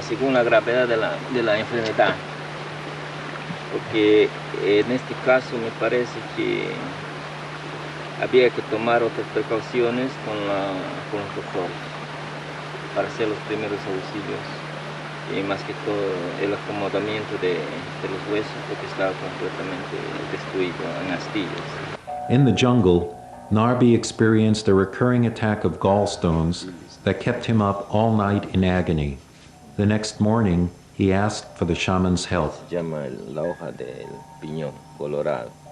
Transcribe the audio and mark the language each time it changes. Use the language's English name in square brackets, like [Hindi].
[Spanish] Según la gravedad de la enfermedad, porque en este caso me parece que había que tomar otras precauciones con los doctores para hacer los primeros auxilios y más que todo el acomodamiento de los huesos porque estaba completamente destruido en astillas. [English] In the jungle, Narby experienced a recurring attack of gallstones that kept him up all night in agony. The next morning, he asked for the shaman's help. [Spanish] Se llama la hoja del piñón colorado.